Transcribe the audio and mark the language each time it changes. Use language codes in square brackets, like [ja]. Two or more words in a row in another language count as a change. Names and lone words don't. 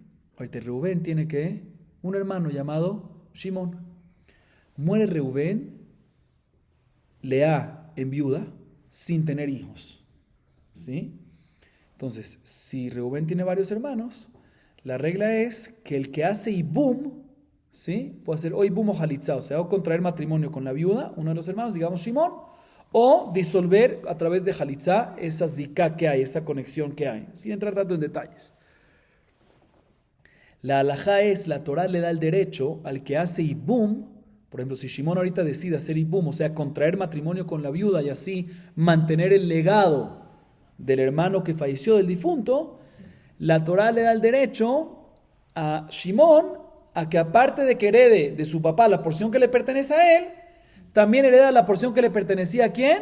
[es] Ahorita Reubén tiene un hermano llamado Shimón. Muere Reubén, Lea enviuda sin tener hijos. ¿Sí? Entonces, si Reubén tiene varios hermanos, la regla es que el que hace Ibum, ¿sí? Puede hacer o Ibum o Jalitza, o sea, o contraer matrimonio con la viuda, uno de los hermanos, digamos Shimón, o disolver a través de Jalitza esa zika que hay, esa conexión que hay, sin entrar tanto en detalles. La halajá es, la Torah le da el derecho al que hace Ibum, por ejemplo, si Shimón ahorita decide hacer Ibum, o sea, contraer matrimonio con la viuda y así mantener el legado del hermano que falleció del difunto, la Torah le da el derecho a Shimón a que aparte de que herede de su papá la porción que le pertenece a él, también hereda la porción que le pertenecía ¿a quién?